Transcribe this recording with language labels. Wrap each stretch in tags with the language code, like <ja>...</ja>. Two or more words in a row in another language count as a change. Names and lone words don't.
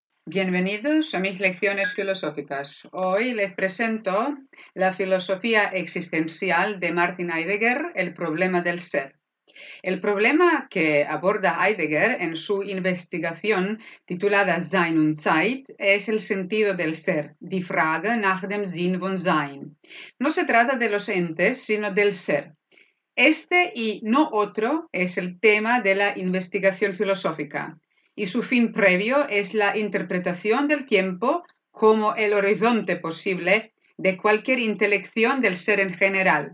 <es>Bienvenidos a mis lecciones filosóficas. Hoy les presento la filosofía existencial de Martin Heidegger, el problema del ser. El problema que aborda Heidegger en su investigación titulada Sein und Zeit es el sentido del ser,</es> <de>die Frage nach dem Sinn von Sein.</de> <es>No se trata de los entes, sino del ser. Este y no otro es el tema de la investigación filosófica, y su fin previo es la interpretación del tiempo como el horizonte posible de cualquier intelección del ser en general.</es>